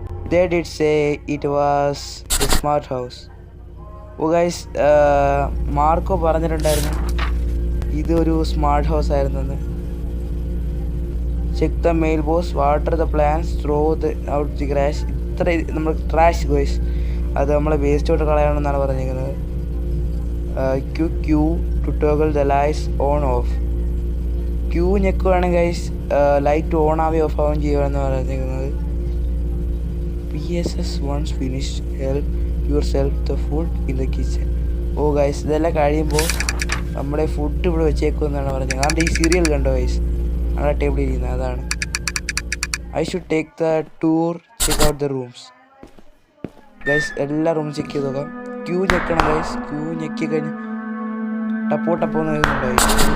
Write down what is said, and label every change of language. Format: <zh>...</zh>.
<en>They did say it was a smart house.</en> <ml>Oh guys Marco പറഞ്ഞിട്ടുണ്ടായിരുന്നു ഇതൊരു smart house ആയിരുന്നെന്ന്.</ml> <en>Check the mailbox, water the plants, throw out the trash.</en> <ml>ഇത്ര നമ്മൾ trash guys, അത് നമ്മളെ waste out കളയണമെന്നാണ് പറഞ്ഞിരിക്കുന്നത്.</ml> <en>Q to toggle the lights on off.</en> <ml>Q ഞെക്കുവാണെങ്കിൽ guys light on ആവുകയും of ആവുകയും ചെയ്യുകയെന്ന് പറഞ്ഞിരിക്കുന്നത്.</ml> <en>PSS once finished, help yourself the food in the kitchen.</en> <ml>Oh guys ഇതെല്ലാം കഴിയുമ്പോൾ നമ്മുടെ ഫുഡ് ഇവിടെ വെച്ചേക്കുമെന്നാണ് പറഞ്ഞത്. കാരണം ഈ സീരിയൽ കണ്ടോ ഗൈസ്, അവിടെ ടേബിളിൽ ഇരിക്കുന്നത് അതാണ്.</ml> <en>I should take the tour, check out the rooms.</en> <ml>Guys എല്ലാ റൂം ചെക്ക് ചെയ്ത് നോക്കാം. Q ഞെക്കണം guys. ക്യൂ ഞെക്കി കഴിഞ്ഞ് ടപ്പോന്ന് എഴുതുന്നുണ്ടോ ഗൈസ്?</ml>